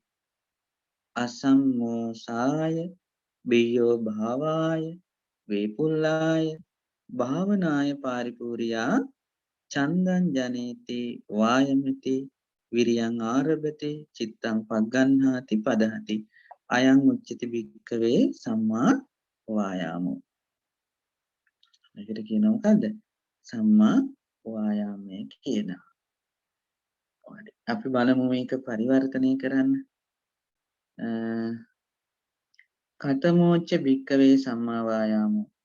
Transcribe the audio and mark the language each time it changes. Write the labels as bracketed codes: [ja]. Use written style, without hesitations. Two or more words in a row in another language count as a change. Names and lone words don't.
[pi] අසම්මෝසාය බියෝ භාවාය වේපුල්ලාය භාවනාය පාරිපූර්යා චන්දං ජනේති වායමති විරියං ආරභති චිත්තං පග්ගණ්හාති පදහති අයං උච්චති භික්ඛවේ සම්මා වායාමෝ. [si] මේකට කියනවා මොකද්ද? සම්මා වායාමය කියනවා. අපි බලමු මේක පරිවර්තනය කරන්න. [pi] කතමෝච්ච භික්ඛවේ සම්මා වායාමෝ.